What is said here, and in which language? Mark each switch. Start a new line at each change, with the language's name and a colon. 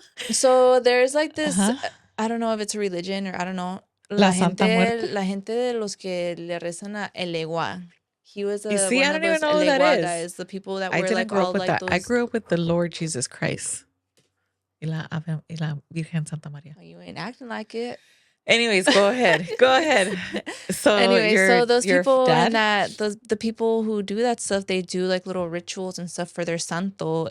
English: So there's like this, I don't know if it's a religion or I don't know.
Spanish: La gente de los que le rezan a El Egua.
English: He was one I don't even know who that is. Guys, the people that were like all like that. I grew up with the Lord Jesus Christ.
Spanish: Y la Virgen Santa María.
English: Oh, you ain't acting like it. Anyways, go ahead. Go ahead. So anyway, so those your people dad? and the people who do that stuff, they do like little rituals and stuff for their santo.